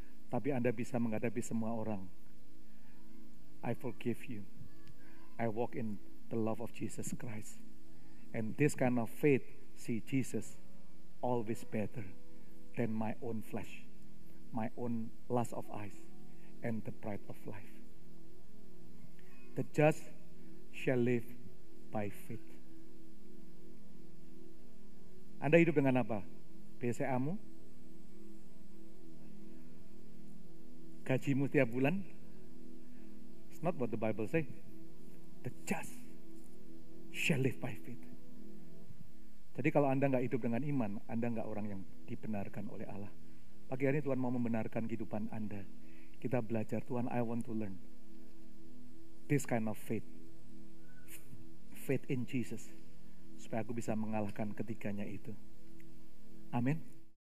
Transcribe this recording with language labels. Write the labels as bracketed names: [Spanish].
[Indonesian] Tapi Anda bisa menghadapi semua orang. [English] I forgive you. I walk in the love of Jesus Christ. And this kind of faith see Jesus always better than my own flesh, my own lust of eyes, and the pride of life. The just shall live by faith. [Indonesian] Anda hidup dengan apa? BCA-mu? Gajimu tiap bulan? [English] It's not what the Bible say. The just shall live by faith. [Indonesian] Jadi kalau Anda nggak hidup dengan iman, Anda nggak orang yang dibenarkan oleh Allah. Pagi hari ini Tuhan mau membenarkan kehidupan Anda. Kita belajar, Tuhan, [English] I want to learn this kind of faith. Faith in Jesus. [Indonesian] Supaya aku bisa mengalahkan ketiganya itu. Amin.